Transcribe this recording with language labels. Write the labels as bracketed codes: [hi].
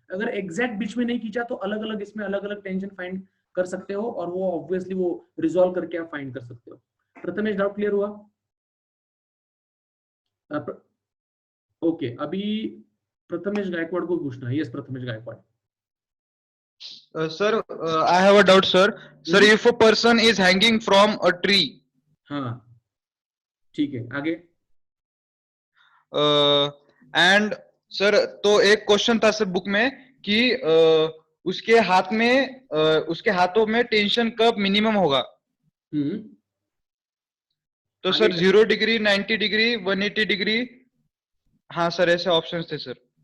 [hi] अगर एग्जैक्ट बीच में नहीं खींचा तो अलग अलग इसमें अलग अलग टेंशन फाइंड कर सकते हो, और वो ऑब्वियसली वो रिजॉल्व करके आप फाइंड कर सकते हो। प्रथमेश डाउट क्लियर हुआ? ओके, अभी प्रथमेश गायकवाड़ को पूछना है। Yes Prathamesh Gaekwad. [en] Sir, I have a doubt, sir. Sir, if a person is hanging from a tree, [hi] हाँ ठीक है, आगे। [en] and sir, [hi] तो एक क्वेश्चन था सर बुक में कि उसके हाथ में उसके हाथों में टेंशन कब मिनिमम होगा? तो सर 0 डिग्री, 90 डिग्री, 180 डिग्री, हाँ सर ऐसे ऑप्शंस थे सर।